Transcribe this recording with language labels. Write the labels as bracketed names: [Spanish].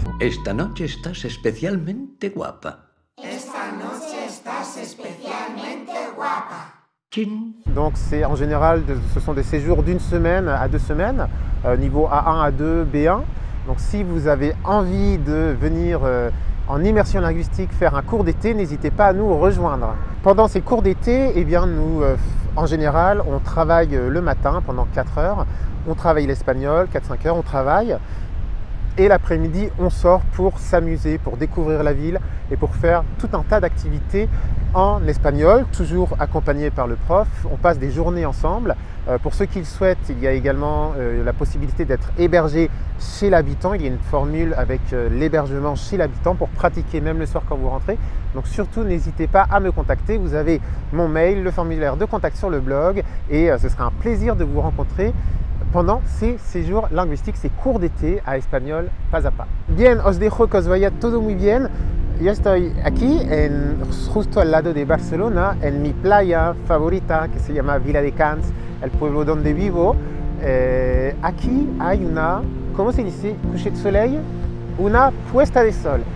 [Spanish] Esta noche estás especialmente guapa. Esta noche estás especialmente guapa. Chin. [French] Donc c'est en général, ce sont des séjours d'une semaine à 2 semaines, niveau A1, A2, B1. Donc si vous avez envie de venir en immersion linguistique faire un cours d'été, n'hésitez pas à nous rejoindre. Pendant ces cours d'été, eh bien nous, en général, on travaille le matin pendant 4 heures, on travaille l'espagnol, 4-5 heures, on travaille. Et l'après-midi, on sort pour s'amuser, pour découvrir la ville et pour faire tout un tas d'activités en espagnol, toujours accompagné par le prof. On passe des journées ensemble. Pour ceux qui le souhaitent, il y a également la possibilité d'être hébergé chez l'habitant. Il y a une formule avec l'hébergement chez l'habitant pour pratiquer même le soir quand vous rentrez. Donc surtout, n'hésitez pas à me contacter. Vous avez mon mail, le formulaire de contact sur le blog et ce sera un plaisir de vous rencontrer pendant ces séjours linguistiques, ces cours d'été à Espagnol Pas a Pas. [Spanish] Bien, os dejo que os vaya todo muy bien. Yo estoy aquí, justo al lado de Barcelona, en mi playa favorita que se llama Viladecans, el pueblo donde vivo. Aquí hay una, ¿cómo se dice? [French] Coucher de soleil, [Spanish] una puesta de sol.